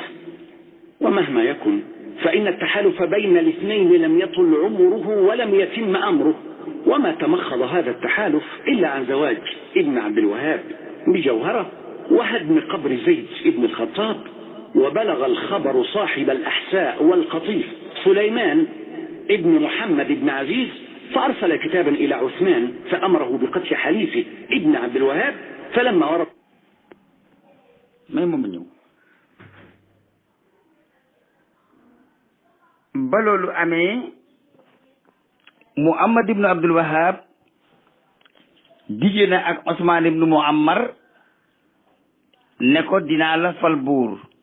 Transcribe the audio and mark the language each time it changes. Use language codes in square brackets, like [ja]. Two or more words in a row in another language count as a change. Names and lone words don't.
[ar] ومهما يكن فإن التحالف بين الاثنين لم يطل عمره ولم يتم أمره، وما تمخض هذا التحالف إلا عن زواج ابن عبد الوهاب بجوهرة وهدم قبر زيد ابن الخطاب. وبلغ الخبر صاحب الأحساء والقطيف سليمان ابن محمد بن عزيز، فأرسل كتابا إلى عثمان فأمره بقتل حليفه ابن عبد الوهاب. فلما ورد [wo] ba loolu amee Muhammad ibnu Abdul Wahab digée na ak Ousmane ibnu Muammar ne ko dinaa la fal buur,